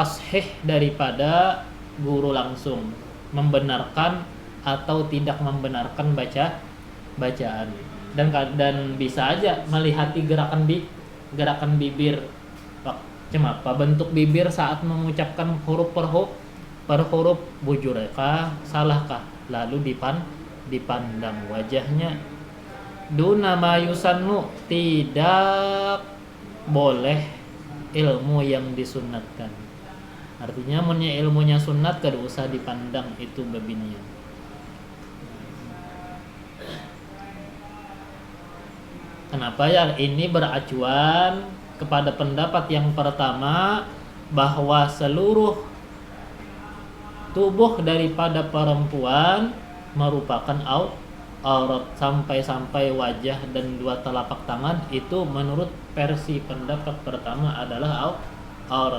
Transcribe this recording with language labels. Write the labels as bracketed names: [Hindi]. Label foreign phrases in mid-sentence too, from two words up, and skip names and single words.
[Indonesian] tashih daripada guru langsung, membenarkan atau tidak membenarkan bacaan, dan bisa aja melihati gerakan bibir, apa bentuk bibir saat mengucapkan huruf per huruf, bujurkah, salahkah, lalu dipandang wajahnya. [Arabic] دون ما يسن, [Indonesian] tidak boleh ilmu yang disunatkan. [Banjar] Artinya munnya ilmunya sunat kada usah dipandang itu babinian. [Indonesian] Kenapa ya? Ini beracuan kepada pendapat yang pertama, bahwa seluruh tubuh daripada perempuan merupakan aurat, sampai wajah dan dua telapak tangan itu menurut versi pendapat pertama adalah aurat.